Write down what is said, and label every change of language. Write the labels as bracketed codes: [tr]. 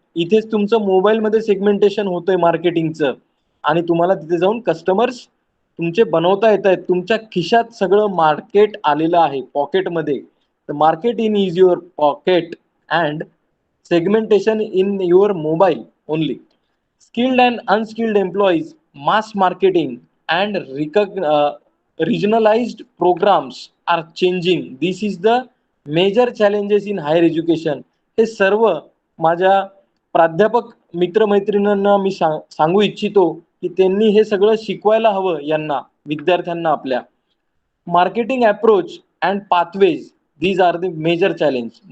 [mr] इथेच तुमचं मोबाईलमध्ये सेगमेंटेशन होतंय मार्केटिंगचं, आणि तुम्हाला तिथे जाऊन कस्टमर्स तुमचे बनवता येत आहेत. तुमच्या खिशात सगळं मार्केट आलेलं आहे, पॉकेटमध्ये. [en] The market in is your pocket and segmentation in your mobile only. Skilled and unskilled employees, mass marketing and regionalized programs are changing. This is the major challenges in higher education. [mr] हे सर्व माझ्या प्राध्यापक मित्रमैत्रिणींना मी सांगू इच्छितो की त्यांनी हे सगळं शिकवायला हवं यांना, विद्यार्थ्यांना आपल्या. [en] Marketing approach and pathways, these are the major challenge.